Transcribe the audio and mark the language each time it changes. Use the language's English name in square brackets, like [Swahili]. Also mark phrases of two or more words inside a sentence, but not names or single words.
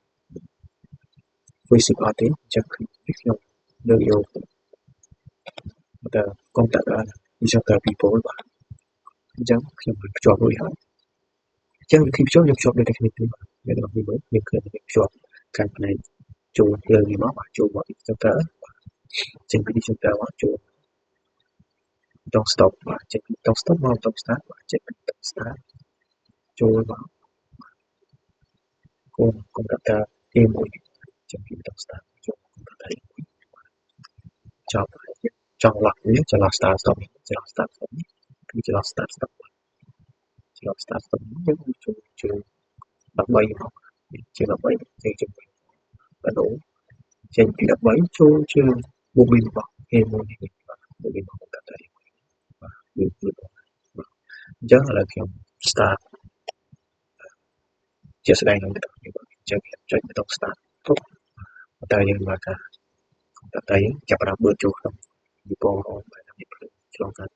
[Khmer] voice អត់ទេអញ្ចឹងខ្ញុំលើកយកតែកុំព្យូទ័រ Decoder 2 pole បាទអញ្ចឹងខ្ញុំបានភ្ជាប់រួចហើយអញ្ចឹងវិធីភ្ជាប់យើងភ្ជាប់ដូចតែគ្នាទេបាទអ្នកទាំងអស់គ្នាមើលយើងឃើញយើងភ្ជាប់ខាងផ្នែកចូលលើនេះមកបាទចូលមក Decoder ចេញពី Decoder មកចូលប៊ូតុង stop បាទចេញពីប៊ូតុង stop មកប៊ូតុង start បាទចេញពីប៊ូតុង start ចូលមក កុំព្យូទ័រ A1 ចេញពីប៊ូតុង start ចូលកុំព្យូទ័រ A1 ចប់ហើយចង់ឡោះវាចន្លោះ [English] start stop [Khmer] ចន្លោះ [English] start stop [Khmer] នេះគឺចន្លោះ [English] start stop [Khmer] ចន្លោះ [English] start stop [Khmer] នេះយើងចូលជើង13មកជើង13យើងជើងបដូរចេញពី13ចូលជើងbobin របស់ A1 នេះបាទ bobin របស់កុំព្យូទ័រ A1 បាទវាអញ្ចឹងឥឡូវខ្ញុំ start ជាក់ស្ដែងនឹងទៅអញ្ចឹងខ្ញុំចុចប៊ូតុង start ទុកតែយើងមកថាកុំព្យូទ័រយើងចាប់ផ្ដើមបឺតចូលក្នុងវិព័រណ៍បែបនេះឆ្លងកាត់